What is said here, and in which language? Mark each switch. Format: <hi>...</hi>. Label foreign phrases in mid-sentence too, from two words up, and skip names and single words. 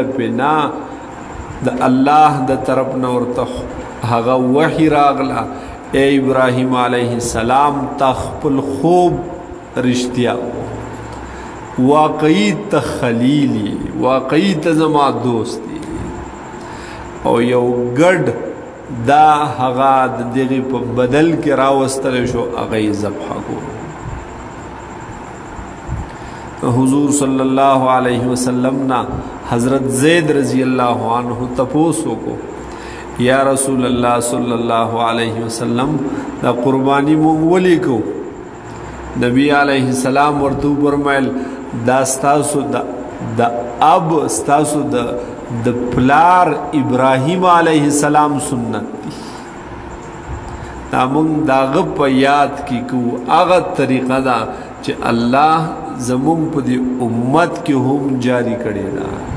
<ps>پې نه د الله د طرف نه ورته هغه وحي راغله ای ابراهیم</ps> <ar>علیه السلام</ar> <ps>تا خپل خوب رښتیا واقعي ته خلیلی واقعي ته زما دوست دی او یو ګډ دا هغه د دغې په بدل کې راوستلی شو هغه یې ذبح کو. حضور</ps> <ar>صلی الله علیه وسلم</ar> <ps>نا حضرت زید</ps> <ar>رضی اللہ عنہ</ar> <ps>تپوسو کو</ps> <ar>یا رسول اللہ صلی اللہ علیہ وسلم</ar> <ps>دا قربانی مونږ ولی کو نبی</ps> <ar>علیہ السلام</ar> <ps>ورته فرمایل دا ستاسو د اب ستاسو د پلار ابراهیم</ps> <ar>علیہ السلام</ar> <ps>سنت دی دا مونږ داغه په یاد کې کو هغه طریقه دا چې الله زمونږ په دې امت کې هم جاری کړی دا</ps>